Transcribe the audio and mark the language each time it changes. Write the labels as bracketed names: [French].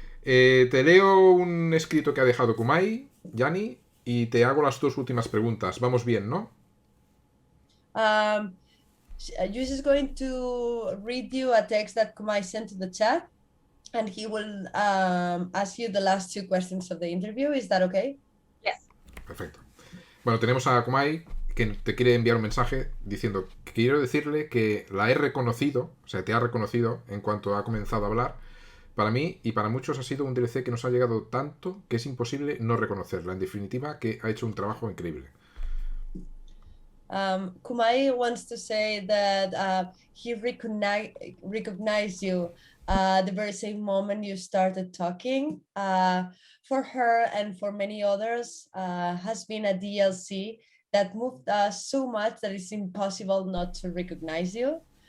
[Spanish] Te leo un escrito que ha dejado Kumai, Yani, y te hago las dos últimas preguntas. Vamos bien, ¿no? [English] Yus is going to read you a text that Kumai sent to the chat, and he will ask you the last two questions of the interview. Is that okay? Yes. [Spanish] Perfecto. Bueno, tenemos a Kumai que te quiere enviar un mensaje diciendo que quiero decirle que la he reconocido, o sea, te ha reconocido en cuanto ha comenzado a hablar. Para mí y para muchos ha sido un DLC que nos ha llegado tanto que es imposible no reconocerla. En definitiva, que ha hecho un trabajo increíble. [English] Kumai wants to say that he recognized you the very same moment you started talking. For her and for many others, has been a DLC that moved us so much that it's impossible not to recognize you.